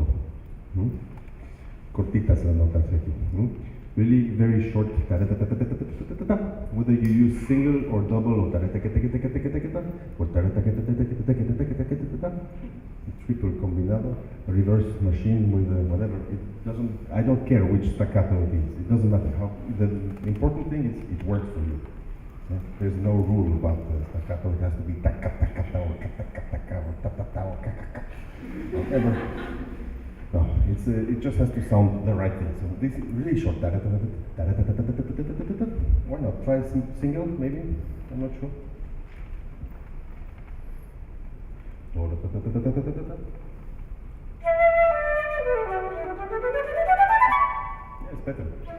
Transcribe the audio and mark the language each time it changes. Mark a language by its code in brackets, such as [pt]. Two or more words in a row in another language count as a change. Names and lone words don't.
[es] Cortitas las notas aquí. [en] Really very short. Whether you use single or double or triple combinado, reverse machine with whatever. It doesn't. I don't care which staccato it is. It doesn't matter how. The important thing is it works for you. Yeah? There's no rule about the staccato. It has to be taka taka ta or taka taka or ta ta ta or ka ka ka. Whatever. No, it just has to sound the right thing. So this is really short. Why not try some single? Maybe. I'm not sure. Yeah, it's better.